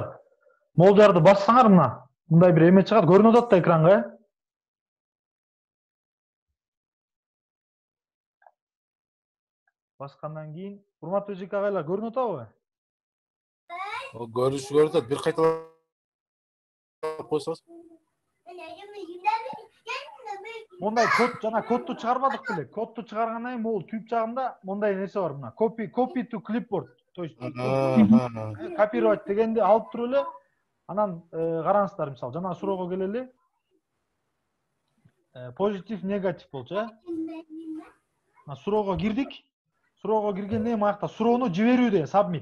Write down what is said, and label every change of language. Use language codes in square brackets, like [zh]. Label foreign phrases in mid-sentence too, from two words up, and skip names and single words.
[ky] Могул жарды бассаңар мына, мындай бир эме чыгат, көрүнүп атат да экранга, Баскандан кийин, урматтуу эжеке агайлар, көрүнүп атабы? Көрүнүп атат. Бир кайталап койсоңуз. Мондай кодду чыгарбадык беле. Кодду чыгаргандан кийин могул түп жагында мондай нерсе бар мына. [en] Copy to clipboard. [ru] То есть копировать [ky] дегенди алып туруп эле, анан караңыздар, мисалы, жана суроого келели. Позитив, негатив болчу, Мына суроого кирдик. Суроого киргенден кийин маякта суроону жиберүү деген submit.